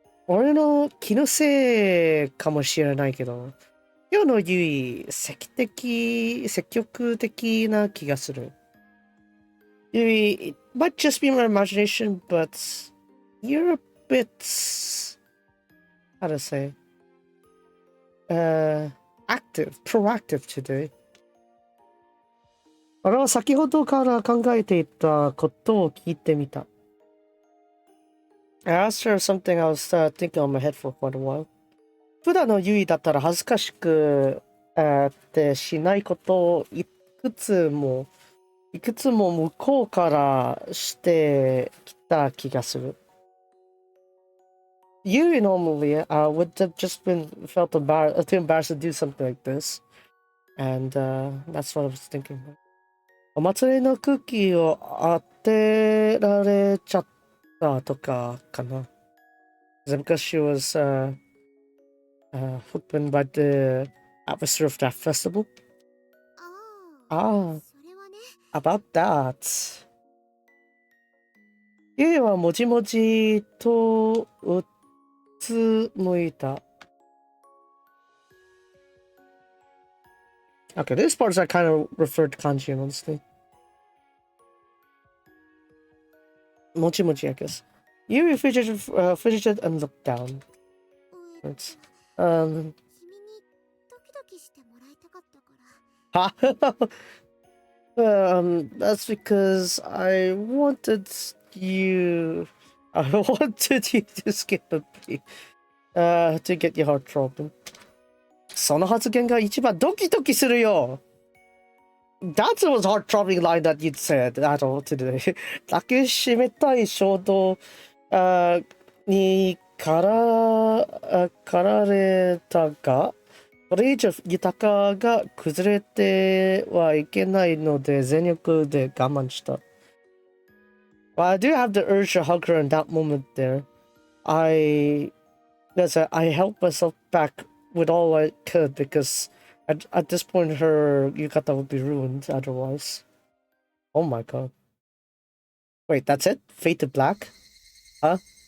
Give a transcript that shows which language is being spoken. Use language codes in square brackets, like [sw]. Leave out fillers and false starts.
[ja] 俺の気のせいかもしれないけど、今日のゆい、積極的な気がする。 [en] ゆい、it might just be my imagination, but you're a bit, how to say, proactive today. [ja] 俺は先ほどから考えていたことを聞いてみた。 [en] I asked her something I was thinking on my head for quite a while. [ja] 普段のゆいだったら恥ずかしくってしないことをいくつも向こうからしてきた気がする。 [en] You normally would have just felt too embarrassed to do something like this. And that's what I was thinking. [ja] お祭りの空気を当てられちゃったとかかな。 [en] Is it because she was hooked by the atmosphere of that festival? Ah, about that. [ja] ゆいはもじもじとうつむいた。 [en] Okay, this part is I kind of referred to kanji, honestly. Mochi mochi, I guess. Yuri fidgeted and looked down. It's, that's because I wanted you to skip a beat, to get your heart throbbing. [ja] その発言が一番ドキドキするよ。 [en] That was heart-throbbing line that you'd said at all today. [ja] 抱きしめたい衝動に駆られたが、これ以上豊かが崩れてはいけないので全力で我慢した。 [en] Well, I do have the urge to hug her in that moment there. I held myself back with all I could because at this point her yukata would be ruined otherwise. Oh my god. Wait, that's it? Fade to black? Huh?